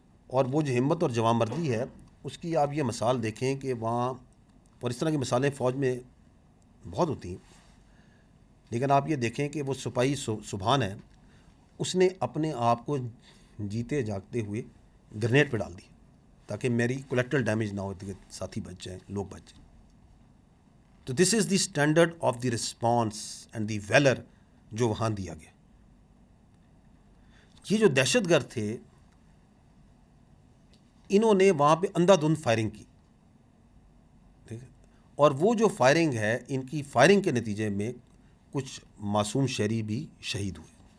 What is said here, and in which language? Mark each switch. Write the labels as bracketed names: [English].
[Urdu] اور وہ جو ہمت اور جوانمردی ہے اس کی آپ یہ مثال دیکھیں کہ وہاں, اور اس طرح کی مثالیں فوج میں بہت ہوتی ہیں, لیکن آپ یہ دیکھیں کہ وہ سپاہی سبحان ہے, اس نے اپنے آپ کو جیتے جاگتے ہوئے گرنیڈ پہ ڈال دی تاکہ میری کولیکٹرل ڈیمیج نہ ہو, ساتھی بچ جائیں, لوگ بچ جائیں. [English] تو this is the standard of the response and the valour [Urdu] جو وہاں دیا گیا. یہ جو دہشت گرد تھے انہوں نے وہاں پہ اندھا دھند فائرنگ کی, ٹھیک ہے, اور وہ جو فائرنگ ہے, ان کی فائرنگ کے نتیجے میں کچھ معصوم شہری بھی شہید ہوئے.